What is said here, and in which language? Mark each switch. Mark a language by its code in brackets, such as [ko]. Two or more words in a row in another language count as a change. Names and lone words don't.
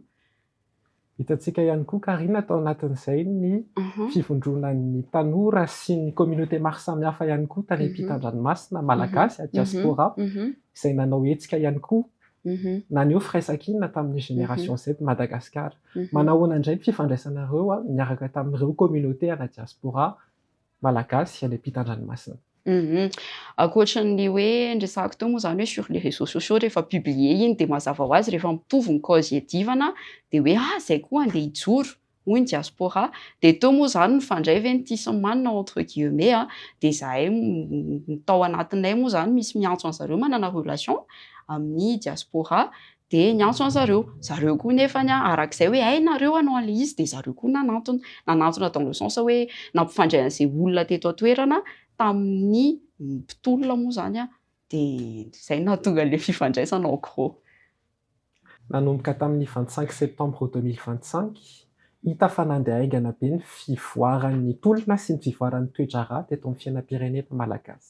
[mg] Hitantsika ihany koa Karina tao anatin'izay ny fivondronan'ny tanora sy ny communauté maro samihafa ihany koa tany ampitan-dranomasina malagasy diaspora izay nanao hetsika ihany koa naneho firaisan-kina tamin'ny génération Z Madagasikara. Manahoana indray ny fifandraisanareo miaraka tamin'ireo communauté ana diaspora malagasy any ampitan-dranomasina? Ankoatran'ny hoe ndresako teo moa zany hoe [fr] sur les réseaux sociaux [mg] rehefa publier iny dia mazava ho azy rehefa mitovy ny cause iadivana dia hoe zay koa andeha hijoro hoy ny diaspora dia teo moa zany mifandray ve ny sy ny manina [fr] entre guillemets [mg] dia zahay tao anatinay moa zany misy miantso an'zareo manana relation amin'ny diaspora dia niantso an'zareo koa nefany arak'izay hoe ay nareo anao an'ilay izy dia zareo koa nanantona [fr] dans le sens [mg] hoe nampifandray an'izay olona teto an-toerana tamin'ny mpitolona moa zany dia izay nahatonga an'ilay fifandraisana [fr] en gros. [mg] Nanomboka tamin'ny 25 septembre 2025 hita fa nandeha aingana be ny fivoaran'ny tolona sy ny fivoaran'ny toedrarà teto amin'ny fiainam-pirenena malagasy.